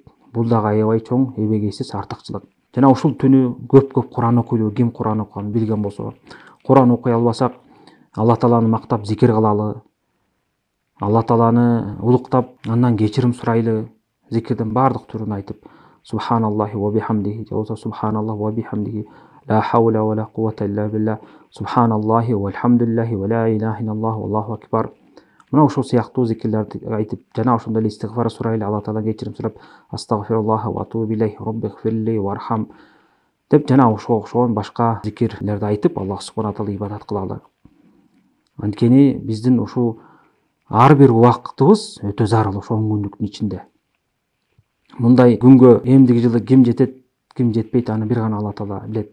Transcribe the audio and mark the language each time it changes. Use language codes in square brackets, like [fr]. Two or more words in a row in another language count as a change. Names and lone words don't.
[ky] Бул дагы аябай чоң эбегейсиз артыкчылык. Жана ушул түнү көп Куран окуйду. Ким Куран окуганын билген болсо, Куран окуй албасак, Алла Тааланы мактап зикир кылалы, Алла Тааланы улуктап, андан кечирим сурайлы, зикирдин бардык түрүн айтып, [ar] سبحان الله وبحمده, [ky] же болбосо [ar] سبحان الله وبحمده، لا حول ولا قوة إلا بالله، سبحان الله والحمد لله ولا إله إلا الله والله أكبر. [ky] Мына ошол сыяктуу зикирлерди айтып, жана ошондой эле истигфар сурайлы, Алла Таалан кечирим сурап, [ar] أستغفر الله وأتوب إليه, رب اغفر لي وارحم [ky] деп, жана ошого окшогон башка зикирлерди айтып, Аллах [ar] سبحانه تعالى [ky] ибадат кылалы. Анткени биздин ушул ар бир убактыбыз өтө зарыл ошо 10 күндүктүн ичинде. Мындай күнгө эмдиги жылы ким жетет, ким жетпейт, аны бир гана Алла Таала билет.